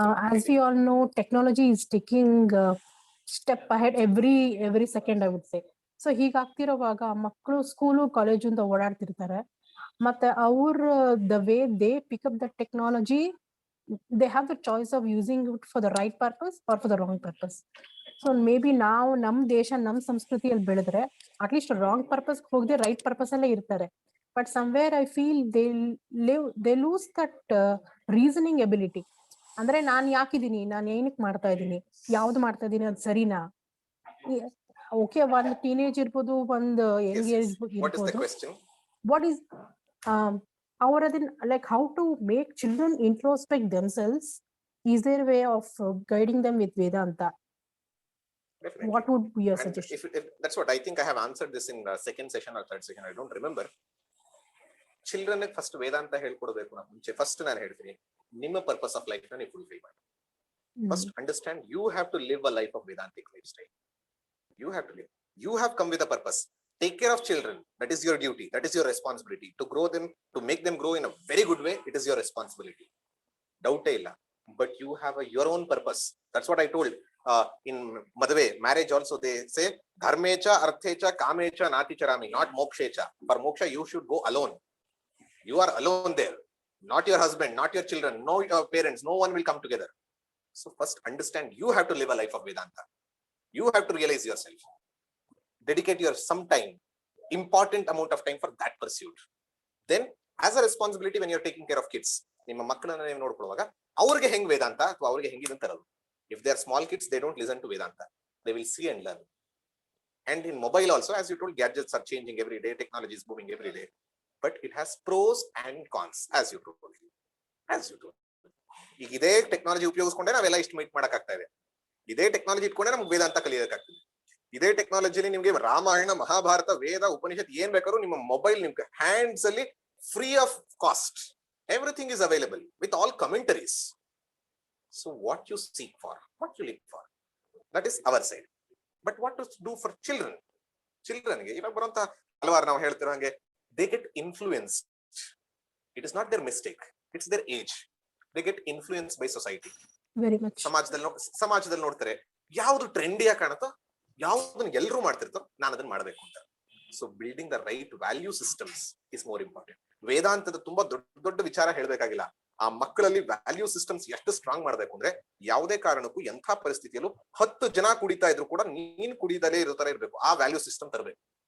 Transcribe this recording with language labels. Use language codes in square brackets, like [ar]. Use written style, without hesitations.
[en] As we all know, technology is taking step ahead every second, I would say. So [kn] ಹೀಗಾಗ್ತಿರೋವಾಗ ಮಕ್ಕಳು school college ಅಂತ ಓಡಾಡ್ತಿರ್ತಾರೆ, ಮತ್ತೆ [en] the way they pick up the technology, they have the choice of using it for the right purpose or for the wrong purpose. So maybe [kn] ನಾವು ನಮ್ ದೇಶ ನಮ್ ಸಂಸ್ಕೃತಿಯಲ್ಲಿ ಬೆಳೆದ್ರೆ at least wrong purpose ಹೋಗದೆ ರೈಟ್ ಪರ್ಪಸ್ ಅಲ್ಲೇ ಇರ್ತಾರೆ. [en] But somewhere I feel they lose that reasoning ability. [kn] ಅಂದ್ರೆ ನಾನ್ ಯಾಕಿದೀನಿ, ನಾನ್ ಏನಕ್ಕೆ ಮಾಡ್ತಾ ಇದ್ದೀನಿ, ಯಾವ್ದು ಮಾಡ್ತಾ ಇದ್ದೀನಿ, ಅದು ಸರಿನಾ? ಓಕೆ, ಒಂದು ಟೀನೇಜ್ ಇರ್ಬೋದು, ಒಂದು ಯಂಗ್ ಏಜ್ ಇರ್ಬೋದು. [en] What is our like how to make children introspect themselves? Is there a way of guiding them with Vedanta? Definitely. What would be your And suggestion? if that's what I think I have answered this in the second session or third session, I don't remember. Children first [kn] Vedanta ಹೇಳ್ಕೊಡ್ಬೇಕು ನಾ ಮುಂಚೆ. First ನಾನು ಹೇಳ್ತೀನಿ, ನಿಮ್ಮ purpose of life ನ ನೀವು fulfil ಮಾಡಿ. [en] First understand you have to live a life of Vedantic lifestyle. You have to live. You have come with a purpose. Take care of children. That is your duty. That is your responsibility. To grow them, to make them grow in a very good way, it is your responsibility. Doubt illa. But you have your own purpose. That's what I told. In Madhave, marriage also they say, Dharmecha, Arthecha, Kamecha, Naticarami, not Mokshecha. For Moksha, you should go alone. You are alone there. Not your husband, not your children, no your parents, no one will come together. So first understand you have to live a life of Vedanta. You have to realize yourself. Dedicate your some time, important amount of time for that pursuit. Then as a responsibility when you're taking care of kids, [kn] ನಿಮ್ಮ ಮಕ್ಕಳನ್ನ ನೀವು ನೋಡ್ಕೊಳ್ಳುವಾಗ ಅವ್ರಿಗೆ ಹೆಂಗ್ ವೇದಾಂತ ಅಥವಾ ಅವ್ರಿಗೆ ಹೆಂಗಿದೆ ಅಂತ ಇರೋದು. [en] If they are small kids, they don't listen to Vedanta. They will see and learn. And in mobile also, as you told, gadgets are changing every day, technology is moving every day. But it has pros and cons, as you told. [kn] ಈಗ ಇದೇ technology ಉಪಯೋಗಿಸ್ಕೊಂಡೆ ನಾವೆಲ್ಲ ಇಷ್ಟು meet ಮಾಡಕ್ ಆಗ್ತಾ ಇದೆ. ಇದೇ technology ಇಟ್ಕೊಂಡೆ ನಮ್ಗೆ ವೇದಾಂತ ಕಲಿಯೋದಕ್ಕಾಗ್ತದೆ. ಇದೇ ಟೆಕ್ನಾಲಜಿಲಿ ನಿಮ್ಗೆ ರಾಮಾಯಣ, ಮಹಾಭಾರತ, ವೇದ, ಉಪನಿಷತ್ ಏನ್ ಬೇಕಾದ್ರೂ ನಿಮ್ಮ ಮೊಬೈಲ್ ನಿಮ್ಗೆ ಹ್ಯಾಂಡ್ಸ್ ಅಲ್ಲಿ free of cost. [en] Everything is available with all commentaries. So what you seek for, what you look for, that is our side. But what to do for children? [kn] Childrenಗೆ ಇವಾಗ ಬರುವಂತ ಹಲವಾರು ನಾವು ಹೇಳ್ತಿರೋ ಹಂಗೆ [en] they get influenced. It is not their mistake, it's their age. They get influenced by society. Very much. [kn] ಸಮಾಜದಲ್ಲಿ ನೋಡ್ತಾರೆ ಯಾವ್ದು ಟ್ರೆಂಡಿಯಾಗಿ ಕಾಣುತ್ತೋ, ಯಾವ್ದನ್ನ ಎಲ್ಲರೂ ಮಾಡ್ತಿರ್ತಾರೋ ನಾನು ಅದನ್ನ ಮಾಡ್ಬೇಕು ಅಂತ. [en] So building the right value systems is more important. [kn] ವೇದಾಂತದ ತುಂಬಾ ದೊಡ್ಡ ವಿಚಾರ ಹೇಳ್ಬೇಕಾಗಿಲ್ಲ. ಆ ಮಕ್ಕಳಲ್ಲಿ ವ್ಯಾಲ್ಯೂ ಸಿಸ್ಟಮ್ಸ್ ಎಷ್ಟು ಸ್ಟ್ರಾಂಗ್ ಮಾಡ್ಬೇಕು ಅಂದ್ರೆ ಯಾವುದೇ ಕಾರಣಕ್ಕೂ ಎಂಥ ಪರಿಸ್ಥಿತಿಯಲ್ಲೂ 10 ಜನ ಕುಡಿತಾ ಇದ್ರು ಕೂಡ ನೀನ್ ಕುಡಿದಲೇ ಇರೋ ತರ ಇರ್ಬೇಕು. ಆ ವ್ಯಾಲ್ಯೂ ಸಿಸ್ಟಮ್ ತರಬೇಕು.